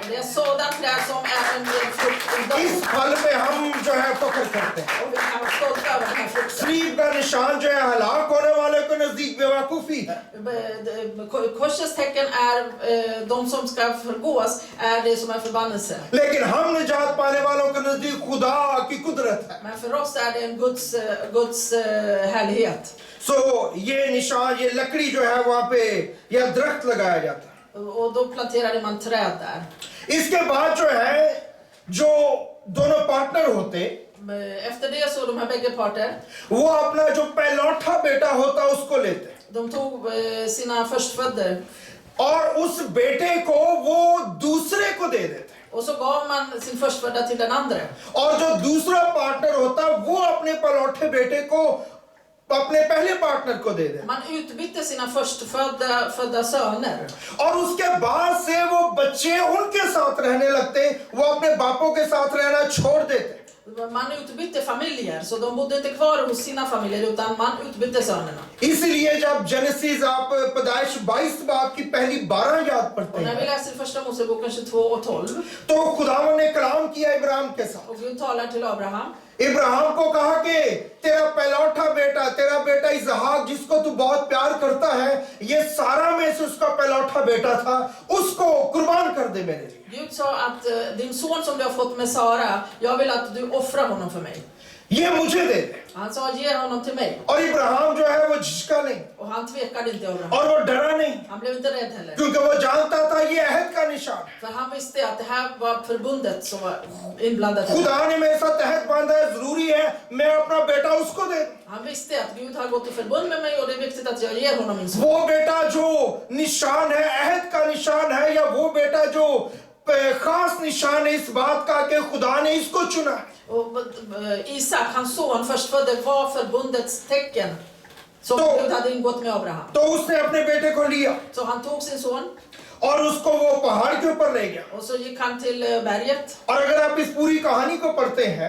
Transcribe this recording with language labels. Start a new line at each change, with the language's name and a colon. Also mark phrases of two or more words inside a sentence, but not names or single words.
Swedish: Det är en sådan träd som är en frukt idag.
Hindi: इस फल पे हम जो है फख्र करते हैं।
Swedish: Och vi kan vara stolta över den här frukten.
Hindi: सलीब का निशान जो है हलाक होने वाले को नजदीक बेवकूफी है।
Swedish: Korsets tecken är de som ska förgås är det som är förbannelse.
Hindi: लेकिन हम निजात पाने वालों के नजदीक खुदा की कुदरत है।
Swedish: Men för oss är det en Guds härlighet.
Hindi: सो ये निशान, ये लकड़ी जो है वहां पे या दरख्त लगाया जाता है।
Swedish: Och då planterade man träd där.
Hindi: इसके बाद जो है जो दोनों पार्टनर होते,
Swedish: Efter det så de här bägge parter,
Hindi: वो अपना जो पहलौठा बेटा होता उसको लेते
Swedish: de tog sina förstfödde
Hindi: और उस बेटे को वो दूसरे को दे देते,
Swedish: och så gav man sin förstfödda till den andra.
Hindi: और जो दूसरा पार्टनर होता वो अपने पहलौठे बेटे को अपने पहले पार्टनर को दे दे।
Swedish: Man utbytte sina förstfödda söner.
Hindi: और उसके बाद से वो बच्चे उनके साथ रहने लगते, वो अपने बापों के साथ रहना छोड़ देते।
Swedish: Man utbytte familjer, så de bodde inte kvar hos sina familjer utan man utbytte sönerna.
Hindi: इसलिए जब जेनेसिस आप पैदाइश 22 बाब की पहली 12 याद पढ़ते
Swedish: Och när vi
Hindi: हैं
Swedish: läser första Moseboken 22 och 12
Hindi: तो खुदावन ने कलाम किया इब्राहिम के साथ।
Swedish: och Gud talar till Abraham.
Hindi: इब्राहिम को कहा कि तेरा पहलौठा बेटा, तेरा बेटा इसहाक जिसको तू बहुत प्यार करता है, ये सारा में से उसका पहलौठा बेटा था, उसको कुर्बान कर दे मेरे लिए।
Swedish: Gud sa att din son som du har fått med Sara, jag vill att du offrar honom för mig.
Hindi: ये मुझे दे दे।
Swedish: Han sa ge honom till mig.
Hindi: और इब्राहिम जो है वो झिझका नहीं
Swedish: Och han tvekade inte Abraham.
Hindi: और वो डरा नहीं,
Swedish: Han blev inte rädd heller.
Hindi: क्योंकि वो जानता था ये अहद का निशान है।
Swedish: För han visste att det här var förbundet som var inblandat.
Hindi: खुदा ने मेरे साथ अहद बांधा है, जरूरी है मैं अपना बेटा उसको दे दूं।
Swedish: Han visste att Gud har gått i förbund med mig och det är viktigt att jag ger honom min son.
Hindi: वो बेटा जो निशान है, अहद का निशान है, या वो बेटा जो खास निशान है इस बात का कि खुदा ने इसको चुना है।
Swedish: Och Isak, hans son, förstfödde, var förbundets tecken som Då- Gud hade ingått med Abraham.
Hindi: तो उसने अपने बेटे को लिया
Swedish: Så han tog sin son
Hindi: और उसको वो पहाड़ के ऊपर ले गया।
Swedish: och så gick han till berget.
Hindi: और अगर आप इस पूरी कहानी को पढ़ते हैं,